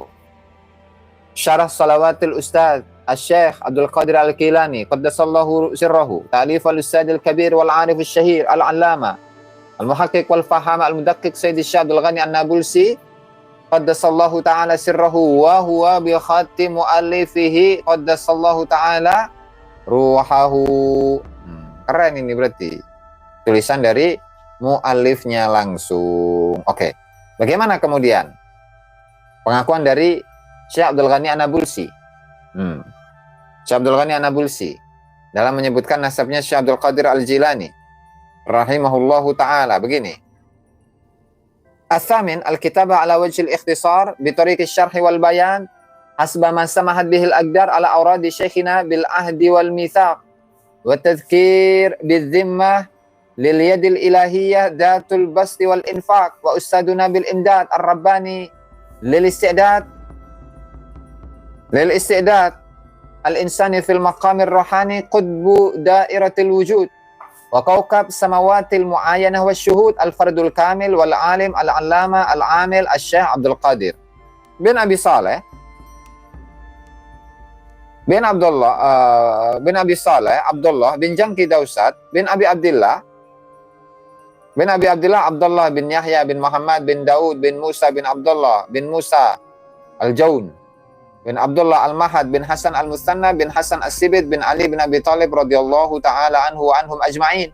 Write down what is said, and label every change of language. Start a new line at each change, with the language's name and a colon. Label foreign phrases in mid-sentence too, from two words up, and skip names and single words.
Arabic: شرح صلوات الأستاذ الشيخ عبد القادر الكيلاني قدس الله سره، تأليف الأستاذ الكبير والعارف الشهير العلامة المحقق والفهم المدقق سيد الشيخ عبد الغني النابلسي قدس الله تعالى سره وهو بخط مؤلفه قدس الله تعالى روحه.
Indonesian: Keren ini berarti. Tulisan dari muallifnya langsung. Oke. Bagaimana kemudian pengakuan dari Syekh Abdul Ghani An-Nabulsi? Syekh Abdul Ghani An-Nabulsi dalam menyebutkan nasabnya Syekh Abdul Qadir Al-Jilani
Arabic: رحمه الله تعالى
Indonesian: begini.
Arabic: السمين الكتابة على وجه الاختصار بطريق شرح والبيان حسب ما سمحت به الأقدار على أوراد شيخنا بالعهد والميثاق وتذكير بالذمة لليد الإلهية ذات البسط والإنفاق وأستاذنا بالإمداد الرباني للاستعداد الإنساني في المقام الروحاني قطب دائرة الوجود وكوكب سماوات المعاينة والشهود الفرد الكامل والعالم العلامة العامل الشيخ عبد القادر بن أبي صالح بن عبد الله بن أبي صالح عبد الله بن جنكي دوست بن أبي عبد الله عبد الله بن يحيى بن محمد بن داود بن موسى بن عبد الله بن موسى الجون بن عبد الله المحض بن حسن المثنى بن حسن السبط بن علي بن أبي طالب رضي الله تعالى عنه وعنهم أجمعين.